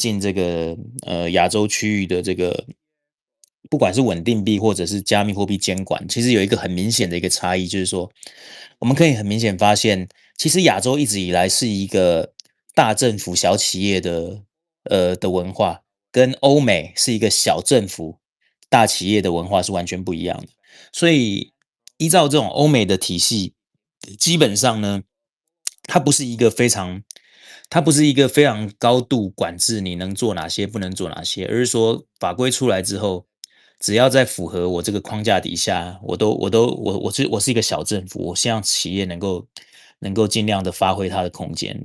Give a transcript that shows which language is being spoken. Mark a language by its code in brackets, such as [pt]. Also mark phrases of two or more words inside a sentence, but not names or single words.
[zh] 進這個亞洲區域的這個不管是穩定幣或者是加密貨幣監管，其實有一個很明顯的一個差異，就是說我們可以很明顯發現，其實亞洲一直以來是一個大政府小企業的文化，跟歐美是一個小政府大企業的文化是完全不一樣的。所以依照這種歐美的體系，基本上呢它不是一个非常，它不是一个非常高度管制你能做哪些，不能做哪些，而是说法规出来之后，只要在符合我这个框架底下，我是一个小政府，我希望企业能够尽量的发挥它的空间。